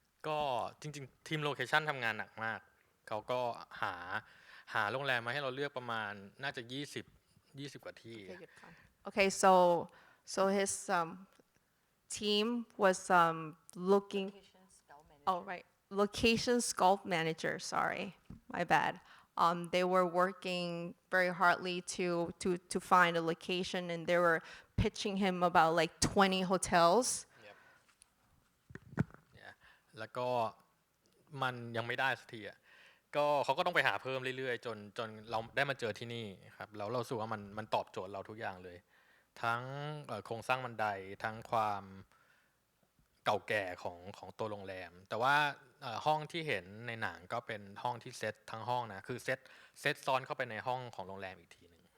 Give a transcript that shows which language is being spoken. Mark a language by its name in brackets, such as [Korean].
[Thai] ก็จริงๆทีมโลเคชั่นทำงานหนักมากเขาก็หาโรงแรมมาให้เราเลือกประมาณน่าจะ20กว่าที่ [English] Okay, so his team was looking. Oh right, location sculpt manager. Sorry, my bad. They were working very hardly to find a location, and they were pitching him about like 20 hotels. Yeah. [Thai] แล้วก็มันยังไม่ได้สักทีอ่ะก็เขาก็ต้องไปหาเพิ่มเรื่อยๆจนเราได้มาเจอที่นี่ครับแล้วเรารู้สึกว่ามันตอบโจทย์เราทุกอย่างเลย ทั้งโครงสร้างบันไดทั้งความเก่าแก่ของตัวโรงแรม แต่ว่าห้องที่เห็นในหนังก็เป็นห้องที่เซตทั้งห้องนะคือเซตซ้อนเข้าไปในห้องของโรงแรมอีกทีหนึ่ง